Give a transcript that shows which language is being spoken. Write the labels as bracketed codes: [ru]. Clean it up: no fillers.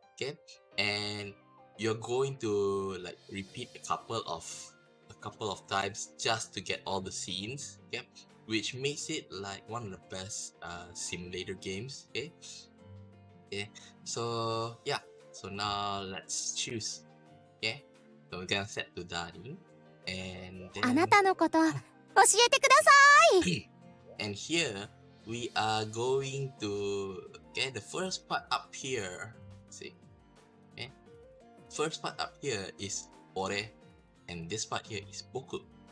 [en] Okay, and you're going to like repeat a couple of times just to get all the scenes. Okay, which makes it like one of the best simulator games. Okay, so yeah, so now let's choose. Okay, so we're gonna set to Dari, and [ja] あなたのこと教えてください。 [en] and here we are going to, okay, the first part up here. See, okay, first part up here is Ore, and this part here is Boku.